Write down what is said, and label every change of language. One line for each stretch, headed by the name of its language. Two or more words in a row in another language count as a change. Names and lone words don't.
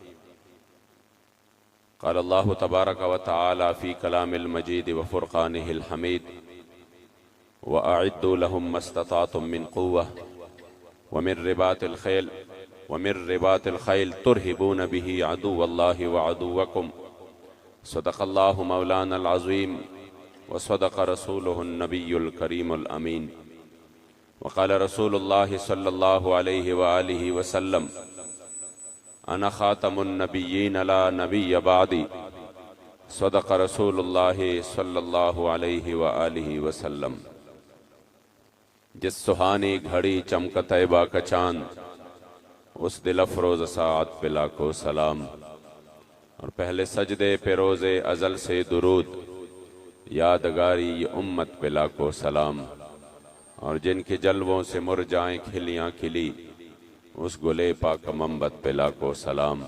Arabic: قال الله تبارك وتعالى في كلامه المجيد وفرقانه الحميد وأعدوا لهم ما استطعتم من قوة ومن رباط الخيل ترهبون به عدو الله وعدوكم صدق الله مولانا العظيم وصدق رسوله النبي الكريم الأمين وقال رسول الله صلى الله عليه وآله وسلم أنا خاتم النبيين لا نبي بعدي صدق رسول الله صلى الله عليه وآله وسلم.
Urdu: جس سہانی گھڑی چمک طیبہ کا چاند اس دل افروز ساعت پہ لاکھوں سلام اور پہلے سجدے پہ روز ازل سے درود یادگاری یہ امت پہ لاکھوں سلام اور جن کے جلووں سے مرجھائیں کلیاں کھلیں اس گل پاک منبت پہ لاکھوں سلام.